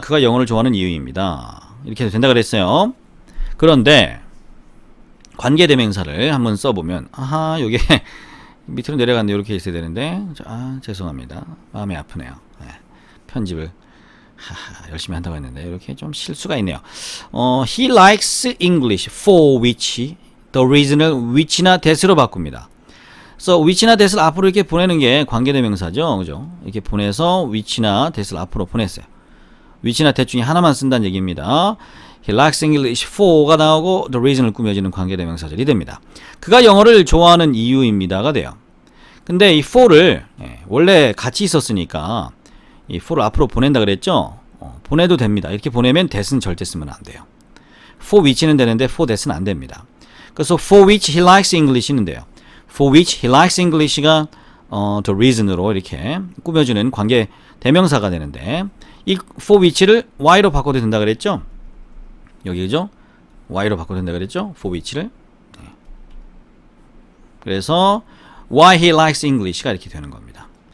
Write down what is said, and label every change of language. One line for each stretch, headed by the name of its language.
Korean: 그가 영어를 좋아하는 이유입니다. 이렇게 해도 된다 그랬어요. 그런데 관계대명사를 한번 써보면 아하 요게 밑으로 내려갔는데 이렇게 있어야 되는데 죄송합니다. 마음이 아프네요. 편집을 열심히 한다고 했는데 이렇게 좀 실수가 있네요.
English: He likes English for which the reason을
Korean: which나 that으로 바꿉니다. 그래서 which나 that을 앞으로 이렇게 보내는 게 관계대명사죠. 그죠? 이렇게 보내서 which나 that을 앞으로 보냈어요. which나 that 중에 하나만 쓴다는 얘기입니다.
English: He likes English for가
Korean: 나오고 the reason을 꾸며지는 관계대명사절이 됩니다. 그가 영어를 좋아하는 이유입니다가 돼요. 근데 이 for를 원래 같이 있었으니까 이 for를 앞으로 보낸다 그랬죠? 보내도 됩니다. 이렇게 보내면 that은 절대 쓰면 안 돼요. for which는 되는데 for that은 안 됩니다. 그래서
English: for which he likes English는 돼요. for which he likes English가 the reason으로
Korean: 이렇게 꾸며주는 관계 대명사가 되는데 이 for which를 why로 바꿔도 된다 그랬죠? 여기 그죠? why로 바꿔도 된다 그랬죠? for which를. 네. 그래서
English: why he likes English
Korean: 가 이렇게 되는 겁니다.